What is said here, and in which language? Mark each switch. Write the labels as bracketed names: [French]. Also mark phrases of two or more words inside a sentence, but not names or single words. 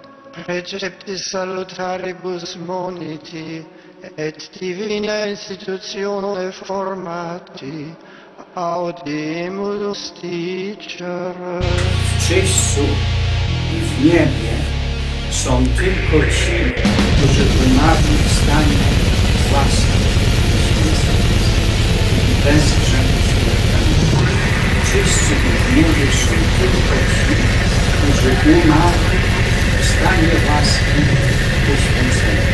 [Latin] preceptis salutaribus moniti, et divina institutione formati, audimus dicere. [Polish] W czyśćcu i w niebie są tylko ci, którzy wymarli w stanie własnym i bez grzechu śmiertelnego. W czyśćcu i w niebie są tylko ci, którzy umarli w stanie łaski uświęcenia.